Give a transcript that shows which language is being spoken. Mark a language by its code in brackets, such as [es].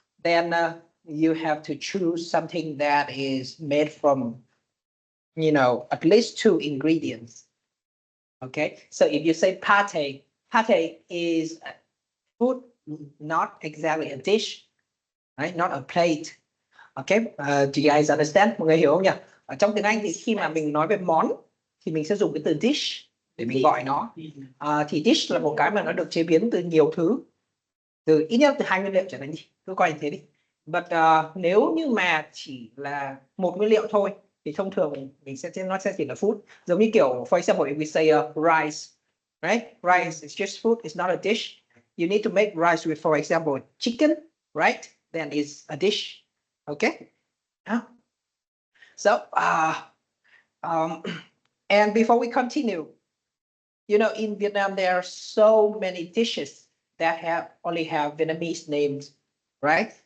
[en] Then you have to choose something that is made from, at least two ingredients. Okay, so if you say pate, pate is food, not exactly a dish, right? Not a plate. Okay, do you guys understand? [vi] Mọi người hiểu không nhỉ? Ở trong tiếng Anh thì khi mà mình nói về món thì mình sẽ dùng cái từ dish để mình gọi nó. Thì dish là một cái mà nó được chế biến từ nhiều thứ, từ ít nhất từ 2 nguyên liệu trở lên đi. Cứ coi như thế đi. But nếu như mà chỉ là một nguyên liệu thôi thì thông thường mình sẽ nó sẽ chỉ là food. Giống như kiểu, [en] for example, if we say rice, right? Rice is just food, it's not a dish. You need to make rice with, for example, chicken, right? Then it's a dish. Okay. So, and before we continue, in Vietnam, there are so many dishes that only have Vietnamese names, right?